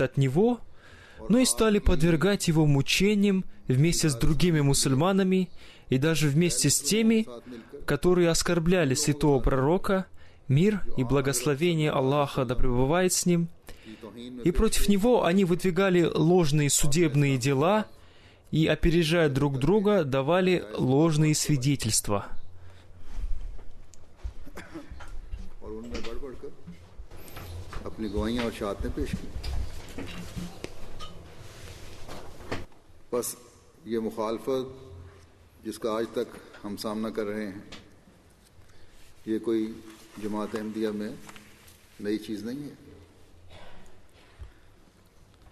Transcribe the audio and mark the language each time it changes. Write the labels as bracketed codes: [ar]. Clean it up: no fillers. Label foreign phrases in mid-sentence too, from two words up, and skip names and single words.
[ru] от него, но и стали подвергать его мучениям вместе с другими мусульманами и даже вместе с теми, которые оскорбляли святого пророка, мир и благословение Аллаха да пребывает с ним, и против него они выдвигали ложные судебные дела и, опережая друг друга, давали ложные свидетельства. [ur] بس یہ مخالفت جس کا آج تک ہم سامنا کر رہے ہیں، یہ کوئی جماعت احمدیہ میں نئی چیز نہیں ہے.